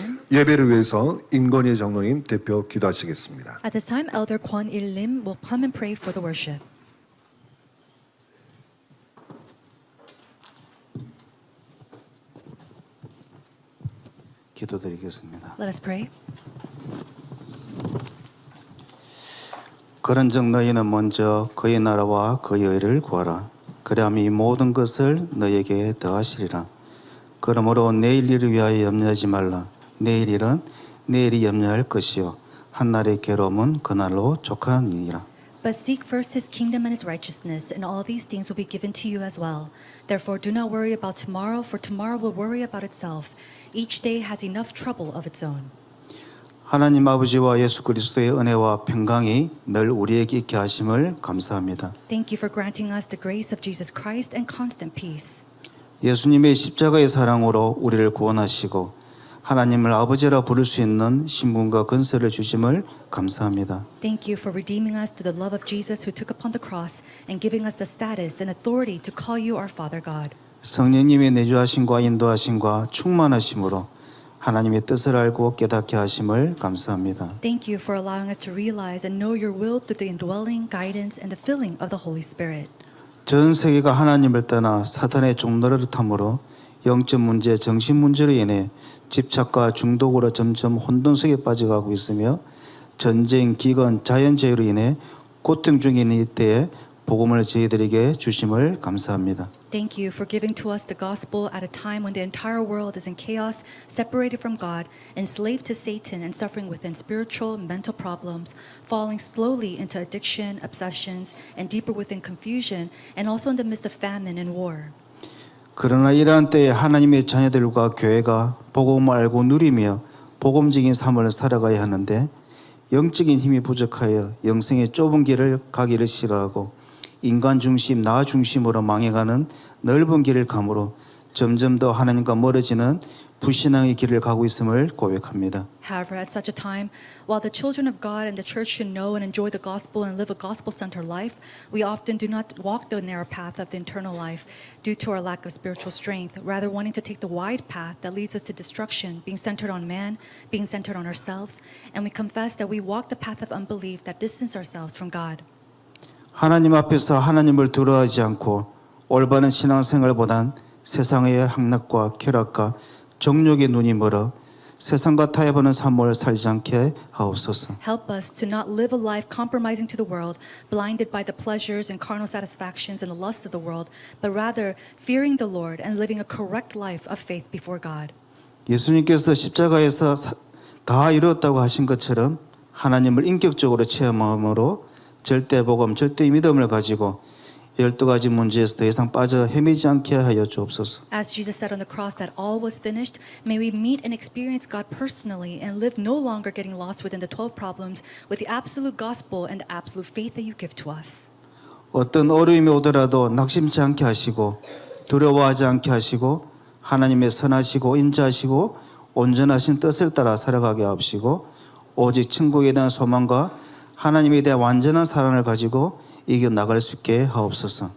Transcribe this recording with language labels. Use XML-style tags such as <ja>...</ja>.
<ko>예배를 위해서 임건희 장로님 대표 기도하시겠습니다.</ko> <en>At this time, Elder Kwon Il Lim will come and pray for the worship.</en> <ko>기도드리겠습니다.</ko> <en>Let us pray.</en> <ko>그런즉 너희는 먼저 그의 나라와 그의 의를 구하라. 그리하면 이 모든 것을 너희에게 더하시리라. 그러므로 내일 일을 위하여 염려하지 말라. 내일 일은 내일이 염려할 것이요 한날의 괴로움은 그날로 족하니라.</ko> <en>But seek first his kingdom and his righteousness, and all these things will be given to you as well. Therefore, do not worry about tomorrow, for tomorrow will worry about itself. Each day has enough trouble of its own.</en> <ko>하나님 아버지와 예수 그리스도의 은혜와 평강이 늘 우리에게 있게 하심을 감사합니다.</ko> <en>Thank you for granting us the grace of Jesus Christ and constant peace.</en> <ko>예수님의 십자가의 사랑으로 우리를 구원하시고 하나님을 아버지라 부를 수 있는 신분과 근세를 주심을 감사합니다.</ko> <en>Thank you for redeeming us through the love of Jesus who took upon the cross and giving us the status and authority to call you our Father God.</en> <ko>성령님의 내주하심과 인도하심과 충만하심으로 하나님의 뜻을 알고 깨닫게 하심을 감사합니다.</ko> <en>Thank you for allowing us to realize and know your will through the indwelling, guidance, and the filling of the Holy Spirit.</en> <ko>전 세계가 하나님을 떠나 사탄의 종노릇함으로 영적 문제, 정신 문제로 인해 집착과 중독으로 점점 혼돈 속에 빠져가고 있으며 전쟁, 기근, 자연재해로 인해 고통 중에 있는 이때에 복음을 저희들에게 주심을 감사합니다.</ko> <en>Thank you for giving to us the gospel at a time when the entire world is in chaos, separated from God, enslaved to Satan, and suffering within spiritual and mental problems, falling slowly into addiction, obsessions, and deeper within confusion, and also in the midst of famine and war.</en> <ko>그러나 이러한 때에 하나님의 자녀들과 교회가 복음을 알고 누리며 복음적인 삶을 살아가야 하는데 영적인 힘이 부족하여 영생의 좁은 길을 가기를 싫어하고 인간 중심, 나 중심으로 망해가는 넓은 길을 감으로 점점 더 하나님과 멀어지는 불신앙의 길을 가고 있음을 고백합니다.</ko> <en>However, at such a time, while the children of God and the church should know and enjoy the gospel and live a gospel-centered life, we often do not walk the narrow path of the eternal life due to our lack of spiritual strength, rather wanting to take the wide path that leads us to destruction, being centered on man, being centered on ourselves, and we confess that we walk the path of unbelief that distance ourselves from God.</en> <ko>하나님 앞에서 하나님을 두려워하지 않고 올바른 신앙생활보단 세상의 향락과 쾌락과 정욕의 눈이 멀어 세상과 타협하는 삶을 살지 않게 하옵소서.</ko> <en>Help us to not live a life compromising to the world, blinded by the pleasures and carnal satisfactions and the lusts of the world, but rather fearing the Lord and living a correct life of faith before God.</en> <ko>예수님께서 십자가에서 다 이루었다고 하신 것처럼 하나님을 인격적으로 체험함으로 절대 복음, 절대 믿음을 가지고 12가지 문제에서 더 이상 빠져 헤매지 않게 하여 주옵소서.</ko> <en>As Jesus said on the cross that all was finished, may we meet and experience God personally and live no longer getting lost within the 12 problems with the absolute gospel and the absolute faith that you give to us.</en> <ko>어떤 어려움이 오더라도 낙심치 않게 하시고 두려워하지 않게 하시고 하나님의 선하시고 인자하시고 온전하신 뜻을 따라 살아가게 하시고 오직 천국에 대한 소망과 하나님에 대한 완전한 사랑을 가지고 이겨나갈 수 있게 하옵소서.</ko>